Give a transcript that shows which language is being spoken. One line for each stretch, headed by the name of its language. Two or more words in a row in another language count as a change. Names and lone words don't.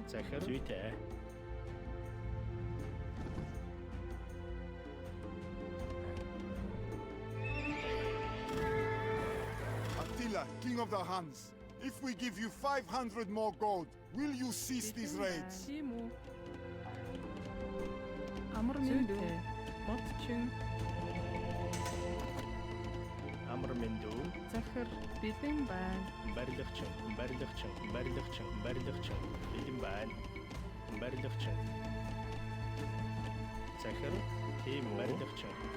Mongolian: захир зүйтэй.
English: Attila, king of the Huns, if we give you 500 more gold, will you cease these raids?
Mongolian: Тийм үү амар минь дүү модчин Амар мэндүү. захир бэлэн байна Барилгачин, барилгачин, барилгачин, барилгачин. Бэлэн байна. Барилгачин. Захир тийм үү. Барилгачин.